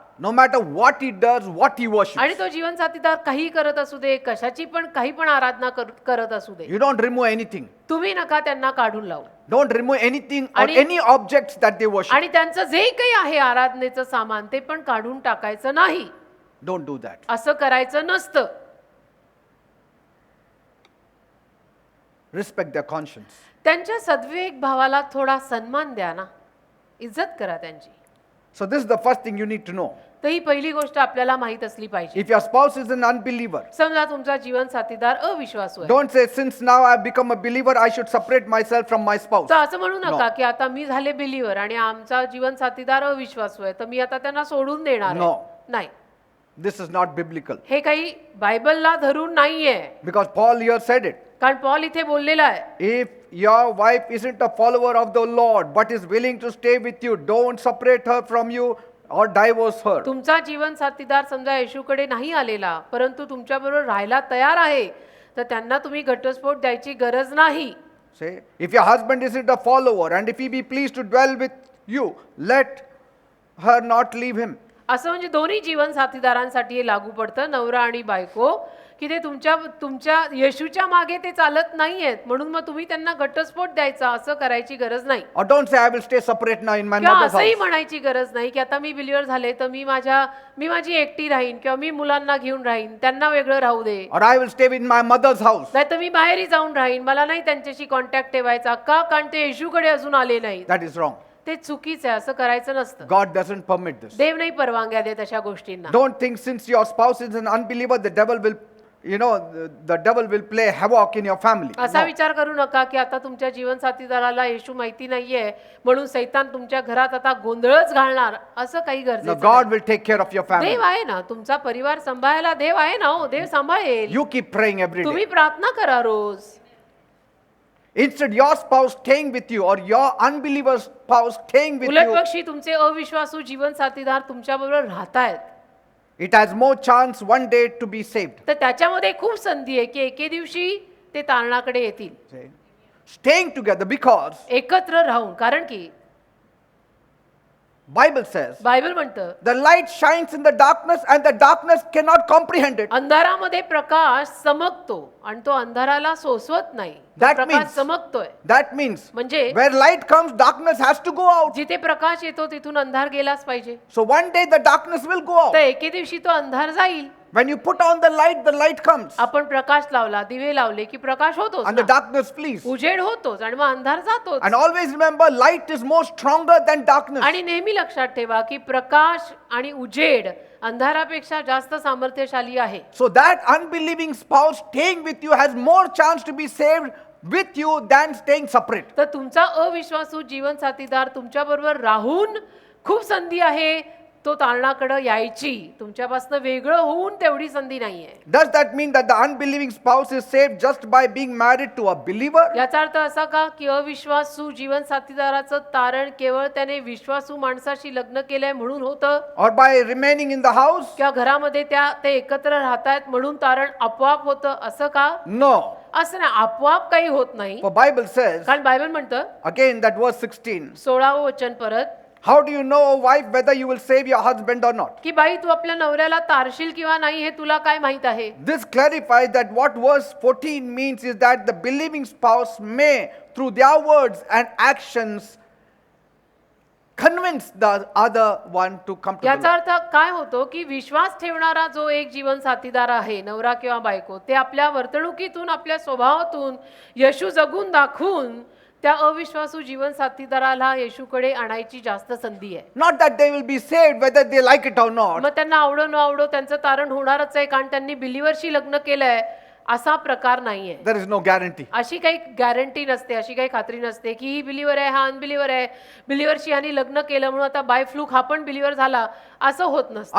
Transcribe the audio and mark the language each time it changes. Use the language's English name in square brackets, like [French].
[English] No matter what he does, what he worships. [Marathi] आणि तो जीवन साथीदार काही करत असू दे, कशाची पण काही पण आराधना करत असू दे, [English] You don't remove anything. [Marathi] तुम्ही नका त्यांना काढून लावू. [English] Don't remove anything or [Marathi] आणि- [English] any objects that they worship. [Marathi] आणि त्यांचं जे काही आहे आराधनेचं सामान ते पण काढून टाकायचं नाही. [English] Don't do that. [Marathi] असं करायचं नसतं. [English] Respect their conscience. [Marathi] त्यांच्या सद्विवेक भावाला थोडा सन्मान द्या ना, इज्जत करा त्यांची. [English] So this is the first thing you need to know. [Marathi] तर ही पहिली गोष्ट आपल्याला माहित असली पाहिजे. [English] If your spouse is an unbeliever, [Marathi] समजा तुमचा जीवन साथीदार अविश्वासू आहे, [English] don't say, since now I've become a believer, I should separate myself from my spouse. [Marathi] तर असं म्हणू नका की आता मी झाले बिलीवर आणि आमचा जीवन साथीदार अविश्वासू आहे, तर मी आता त्यांना सोडून देणार आहे. [English] No. [Marathi] नाही, [English] This is not biblical. [Marathi] हे काही बायबलला धरून नाहीये. [English] Because Paul here said it. [Marathi] कारण पॉल इथे बोललेला आहे, [English] If your wife isn't a follower of the Lord but is willing to stay with you, don't separate her from you or divorce her. [Marathi] तुमचा जीवन साथीदार समजा येशूकडे नाही आलेला परंतु तुमच्याबरोबर राहायला तयार आहे, तर त्यांना तुम्ही घटस्फोट द्यायची गरज नाही. [English] Say, if your husband isn't a follower and if he be pleased to dwell with you, let her not leave him. [Marathi] असं म्हणजे दोन्ही जीवन साथीदारांसाठी हे लागू पडतं, नवरा आणि बायको, की ते तुमच्या येशूच्या मागे ते चालत नाहीयेत, म्हणून मग तुम्ही त्यांना घटस्फोट द्यायचा असं करायची गरज नाही. [English] Or don't say, I will stay separate now in my [Marathi] किंवा [English] mother's [Marathi] असंही [English] house. [Marathi] म्हणायची गरज नाही की आता मी बिलीवर झाले तर मी माझी एकटी राहीन किंवा मी मुलांना घेऊन राहीन, त्यांना वेगळं राहू दे, [English] Or I will stay with my mother's house. [Marathi] नाही तर मी बाहेरही जाऊन राहीन, मला नाही त्यांच्याशी कॉन्टॅक्ट ठेवायचा. का? कारण ते येशूकडे अजून आले नाही. [English] That is wrong. [Marathi] ते चुकीचं आहे, असं करायचं नसतं. [English] God doesn't permit this. [Marathi] देव नाही परवानग्या देत अशा गोष्टींना. [English] Don't think since your spouse is an unbeliever, the devil will, the devil will play havoc in your family. [Marathi] असा [English] No. [Marathi] विचार करू नका की आता तुमच्या जीवन साथीदाराला येशू माहिती नाहीये म्हणून सैतान तुमच्या घरात आता गोंधळच घालणार, असं काही [English] No, [Marathi] गरजेचं [English] God [Marathi] नाही. [English] will take care of your family. [Marathi] देव आहे ना, तुमचा परिवार सांभाळायला देव आहे ना. हो, देव सांभाळेल. [English] You keep praying every [Marathi] तुम्ही [English] day. [Marathi] प्रार्थना करा रोज. [English] Instead, your spouse staying with you or your unbeliever spouse staying with [Marathi] उलट [English] you, [Marathi] पक्षी तुमचे अविश्वासू जीवन साथीदार तुमच्या बरोबर राहतायत, [English] it has more chance one day to be saved. [Marathi] तर त्याच्यामध्ये खूप संधी आहे की एके दिवशी ते तारणाकडे येतील. [English] See? Staying together because [Marathi] एकत्र राहून. कारण की [English] Bible says [Marathi] बायबल म्हणतं [English] the light shines in the darkness and the darkness cannot comprehend it. [Marathi] अंधारामध्ये प्रकाश चमकतो आणि तो अंधाराला सोसवत नाही. [English] That [Marathi] Prakash [English] means- [Marathi] चमकतोय [English] That means [Marathi] म्हणजे [English] where light comes, darkness has to go out. [Marathi] जिथे प्रकाश येतो तिथून अंधार गेलाच पाहिजे. [English] So one day the darkness will go out. [Marathi] तर एके दिवशी तो अंधार जाईल. [English] When you put on the light comes [Marathi] आपण प्रकाश लावला, दिवे लावले की प्रकाश होतोच [English] and the [Marathi] ना. [English] darkness flees. [Marathi] उजेड होतोच आणि मग अंधार जातोच. [English] And always remember, light is more stronger than darkness. [Marathi] आणि नेहमी लक्षात ठेवा की प्रकाश आणि उजेड अंधारापेक्षा जास्त सामर्थ्यशाली आहे. [English] So that unbelieving spouse staying with you has more chance to be saved with you than staying separate. [Marathi] तर तुमचा अविश्वासू जीवन साथीदार तुमच्या बरोबर राहून खूप संधी आहे तो तारणाकडे यायची. तुमच्यापासून वेगळं होऊन तेवढी संधी नाहीये. [English] Does that mean that the unbelieving spouse is saved just by being married to a believer? [Marathi] याचा अर्थ असा का की अविश्वासू जीवन साथीदाराचं तारण केवळ त्याने विश्वासू माणसाशी लग्न केलंय म्हणून होतं, [English] Or by remaining in the house? [Marathi] किंवा घरामध्ये ते एकत्र राहतायत म्हणून तारण आपोआप होतं, असं का? [English] No. [Marathi] असं नाही, आपोआप काही होत नाही. [English] For Bible says, [Marathi] कारण बायबल म्हणतं, [English] again that verse 16, [Marathi] 16वं वचन परत, [English] how do you know, wife, whether you will save your husband or not? [Marathi] की बाई तू आपल्या नवऱ्याला तारशील किंवा नाही हे तुला काय माहित आहे? [English] This clarifies that what verse 14 means is that the believing spouse may, through their words and actions, convince the other one to come to the [Marathi] याचा [English] Lord. [Marathi] अर्थ काय होतो की विश्वास ठेवणारा जो एक जीवन साथीदार आहे, नवरा किंवा बायको, ते आपल्या वर्तणुकीतून आपल्या स्वभावातून येशू जगून दाखवून त्या अविश्वासू जीवन साथीदाराला येशूकडे आणायची जास्त संधी आहे. [English] Not that they will be saved whether they like it or not. [Marathi] मग त्यांना आवडो न आवडो त्यांचं तारण होणारच आहे, कारण त्यांनी बिलीवरशी लग्न केलंय असा प्रकार नाहीये. [English] There is no guarantee. [Marathi] अशी काही गॅरंटी नसते, अशी काही खात्री नसते की ही बिलिव्हर आहे, हा अनबिलिव्हर आहे, बिलिव्हरशी ह्यानी लग्न केलं म्हणून आता [English] by fluke [Marathi] हा पण बिलिव्हर झाला, असं होत नसतं.